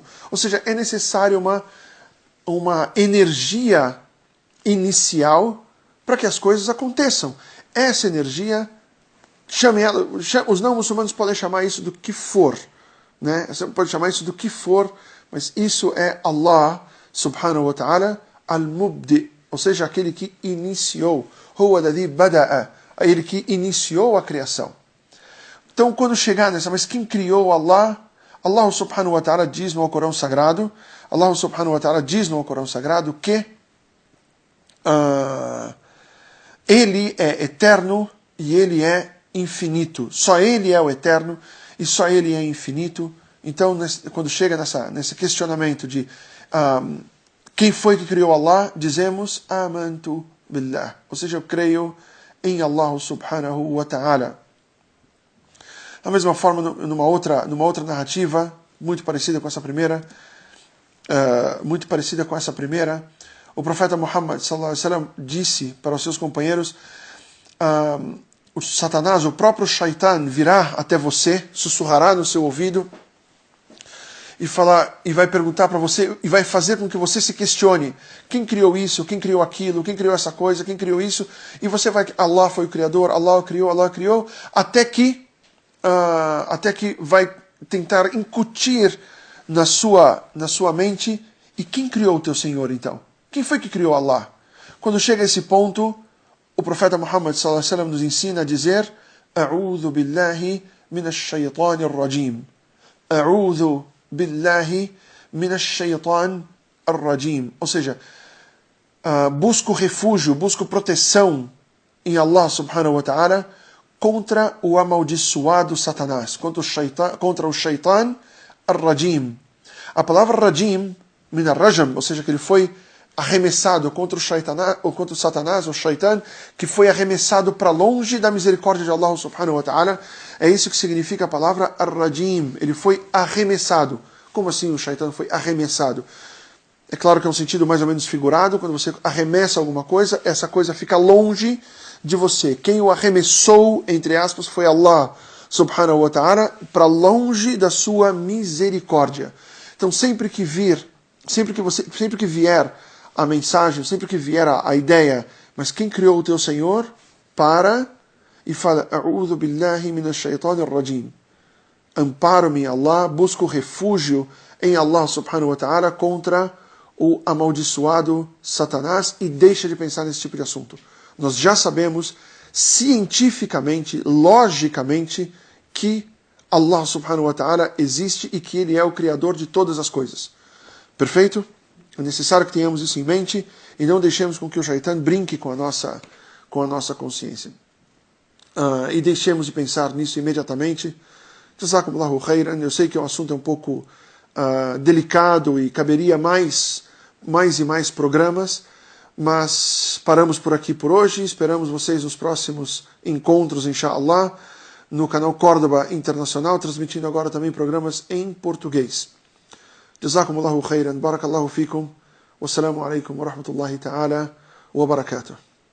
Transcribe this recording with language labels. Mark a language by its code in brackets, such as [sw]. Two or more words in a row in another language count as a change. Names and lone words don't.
[pt] Ou seja, é necessário uma energia inicial para que as coisas aconteçam. Essa energia, os não muçulmanos podem chamar isso do que for. Né? Você pode chamar isso do que for, mas isso é [ar] الله سبحانه وتعالى المبدئ, [pt] ou seja, aquele que iniciou. [ar] هو الذي بدأ, [pt] ele que iniciou a criação. Então, quando chegar nessa, mas quem criou Allah? [ar] الله سبحانه وتعالى [pt] diz no Alcorão Sagrado, [ar] الله سبحانه وتعالى [pt] diz no Alcorão Sagrado que Ele é eterno e Ele é infinito. Só Ele é o eterno e só Ele é infinito. Então, quando chega nesse questionamento de quem foi que criou Allah, dizemos [ar] آمنت بالله. [pt] Ou seja, eu creio em [ar] الله سبحانه وتعالى. [pt] Da mesma forma, numa outra narrativa, muito parecida com essa primeira, muito parecida com essa primeira. O profeta Muhammad [ar] صلى الله عليه وسلم [pt] disse para os seus companheiros: o Satanás, o próprio Shaitan, virá até você, sussurrará no seu ouvido e vai perguntar para você e vai fazer com que você se questione: quem criou isso, quem criou aquilo, quem criou essa coisa, quem criou isso? E você vai: Allah foi o criador, Allah criou, até que vai tentar incutir na sua mente: e quem criou o teu Senhor então? Quem foi que criou Allah? Quando chega a esse ponto, o profeta Muhammad [ar] صلى الله عليه وسلم [pt] nos ensina a dizer: [ar] أعوذ بالله من الشيطان الرجيم. أعوذ بالله من الشيطان الرجيم. [pt] Ou seja, busco refúgio, busco proteção em [ar] الله سبحانه وتعالى [pt] contra o amaldiçoado Satanás, contra o [ar] الشيطان الرجيم. [pt] A palavra rajim, [ar] من الرجم, [pt] ou seja, que ele foi arremessado contra o Satanás, o shaitan, que foi arremessado para longe da misericórdia de [ar] الله سبحانه وتعالى. [pt] É isso que significa a palavra ar-rajim. Ele foi arremessado. Como assim o shaitan foi arremessado? É claro que é um sentido mais ou menos figurado. Quando você arremessa alguma coisa, essa coisa fica longe de você. Quem o arremessou, entre aspas, foi [ar] الله سبحانه وتعالى, [pt] para longe da sua misericórdia. Então sempre que vier a mensagem, sempre que vier a ideia: mas quem criou o teu Senhor? Para e fala: [ar] أعوذ بالله من الشيطان الرجيم. [pt] Amparo-me em Allah, busco refúgio em [ar] الله سبحانه وتعالى [pt] contra o amaldiçoado Satanás, e deixa de pensar nesse tipo de assunto. Nós já sabemos cientificamente, logicamente, que [ar] الله سبحانه وتعالى [pt] existe e que Ele é o Criador de todas as coisas. Perfeito? É necessário que tenhamos isso em mente e não deixemos com que o shaitan brinque com a nossa consciência. E deixemos de pensar nisso imediatamente. [ar] جزاكم الله خيرا. [pt] Eu sei que o assunto é um pouco delicado e caberia mais e mais programas, mas paramos por aqui por hoje. Esperamos vocês nos próximos encontros, inshallah, no canal Córdoba Internacional, transmitindo agora também programas em português. [ar] جزاكم الله خيرا بارك الله فيكم والسلام عليكم ورحمة الله تعالى وبركاته.